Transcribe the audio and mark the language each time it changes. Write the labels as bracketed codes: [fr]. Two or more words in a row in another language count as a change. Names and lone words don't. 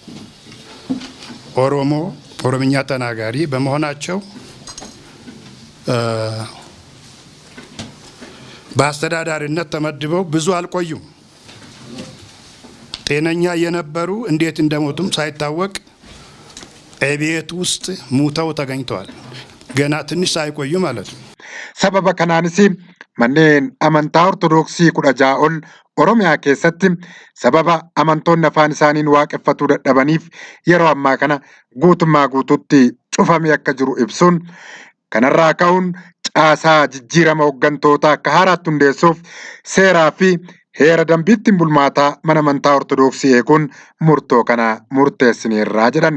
[am] ኦሮምኛ ተናጋሪ በመሆናቸው በአስተዳዳሪነት ተመድበው ብዙ አልቆዩም። ጤነኛ የነበሩ እንዴት እንደሞቱም ሳይታወቅ ቤት ውስጥ ሙተው ተገኝተዋል። ገና ትንሽ ሳይቆዩ ማለት ነው። [om] sababa kanaansi manneen amantaa Ortodoksii 16 ol Oromiyaa keessatti sababa amantoonni afaan isaaniin waaqeffatuu dadhabaniif yeroo ammaa kana guutummaa guutuutti cufamee akka jiru ibsuun kanarraa ka'uun caasaa jijjiirama hooggantoota akka haaraatti hundeessuuf seeraa fi heera dambiittiin bulmaataa mana amantaa Ortodoksii eeguun murtoo kana murteessineerraa jedhan.